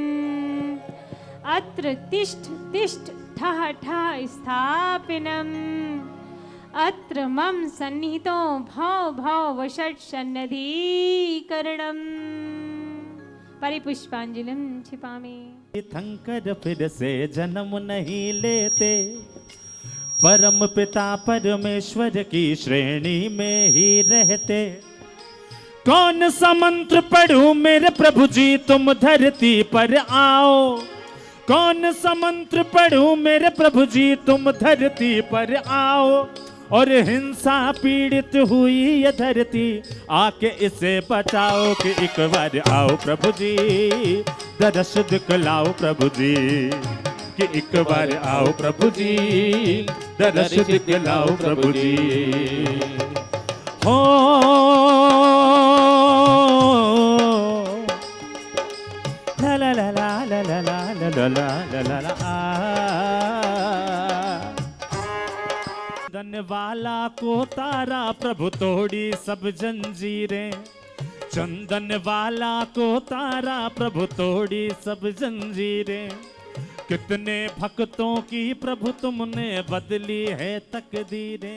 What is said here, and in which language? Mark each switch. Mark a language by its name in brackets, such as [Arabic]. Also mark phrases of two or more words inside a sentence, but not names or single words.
[Sanskrit] अत्र तिष्ठ तिष्ठ ठः ठः स्थापिनम्। अत्र मम सन्निहितो भव भव वषट् सन्नधीकरणम्। परिपुष्पांजलिं क्षिपामि। [Hindi] तीर्थंकर फिर से जन्म नहीं लेते परम पिता परमेश्वर की श्रेणी में ही रहते। कौन सा मंत्र पढ़ूं मेरे प्रभु जी तुम धरती पर आओ कौन सा मंत्र पढ़ूं मेरे प्रभु जी तुम धरती पर आओ और हिंसा पीड़ित हुई ये धरती आके इसे बचाओ कि एक बार आओ प्रभु जी दर्श दिखलाओ प्रभु जी कि एक बार आओ प्रभु जी दर्श दिखलाओ प्रभु जी। हो ला ला ला ला ला ला ला ला ला ला ला चंदन वाला को तारा प्रभु तोड़ी सब जंजीरें चंदन वाला को तारा प्रभु तोड़ी सब जंजीरें। कितने भक्तों की प्रभु तुमने बदली है तकदीरें।